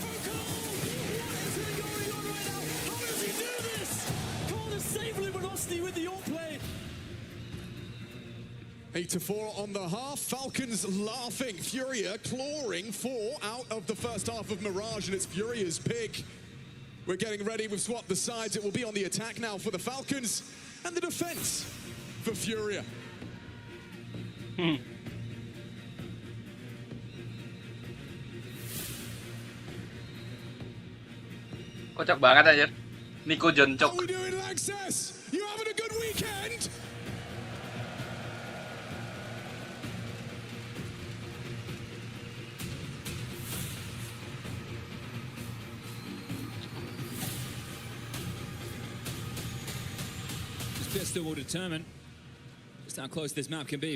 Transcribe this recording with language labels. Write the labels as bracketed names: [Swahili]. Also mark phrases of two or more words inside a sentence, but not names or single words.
[English] Eight to 4 on the half. Falcons laughing. Furia clawing 4 out of the first half of Mirage, and it's Furia's pick. We're getting ready. We've swapped the sides. It will be on the attack now for the Falcons and the defense for Furia. [Indonesian] Kocak banget aja. Nico joncok. [English] How we doing, Lexus? You having a good weekend? This pistol will determine just how close this map can be.